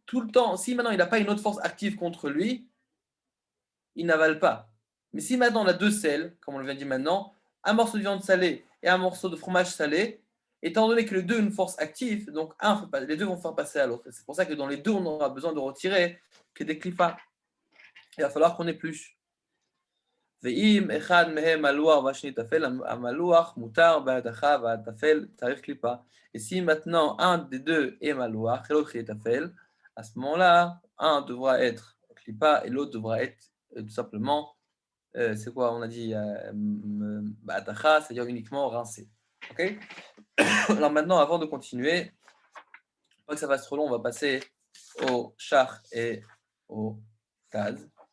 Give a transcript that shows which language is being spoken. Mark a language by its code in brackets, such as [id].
[fr] Tout le temps, si maintenant il n'a pas une autre force active contre lui, il n'avale pas. Mais si maintenant on a deux sels, comme on le vient de dire maintenant, un morceau de viande salée et un morceau de fromage salé, étant donné que les deux ont une force active, donc les deux vont faire passer à l'autre. C'est pour ça que dans les deux, on aura besoin de retirer que des clipas. Il va falloir qu'on épluche. [he] ואם אחד מהם מלוח והשני טפל, המלוח מותר בהדחה והטפל צריך קליפה. [fr] Et si maintenant un des deux est maloir et l'autre est tafel, à ce moment-là, un devra être klipa et l'autre devra être tout simplement, c'est quoi, on a dit, ba'adacha, c'est-à-dire uniquement rincé. Ok? Alors maintenant, avant de continuer, pas que ça fasse trop long, on va passer au char et au taz.